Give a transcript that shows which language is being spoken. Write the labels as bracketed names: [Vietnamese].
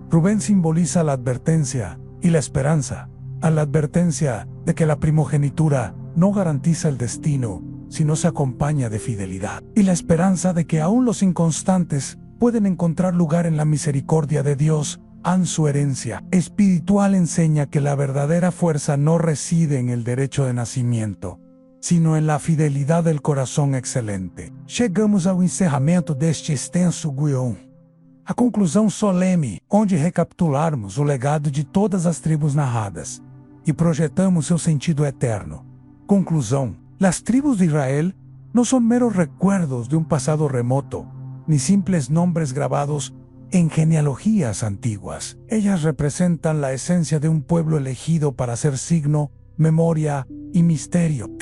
[Spanish] Rubén simboliza la advertencia y la esperanza, a la advertencia de que la primogenitura no garantiza el destino, sino se acompaña de fidelidad, y la esperanza de que aún los inconstantes pueden encontrar lugar en la misericordia de Dios. Su herencia espiritual enseña que la verdadera fuerza no reside en el derecho de nacimiento, sino en la fidelidad del [Portuguese] coração [Spanish] excelente. [Portuguese] Chegamos ao encerramento deste extenso guion. A conclusão solene, onde recapitularmos o legado de todas as tribos narradas e projetamos seu sentido eterno. Conclusão: [Spanish] las tribus de Israel no son meros recuerdos de un pasado remoto, ni simples nombres grabados en genealogías antiguas. Ellas representan la esencia de un pueblo elegido para ser signo, memoria y misterio.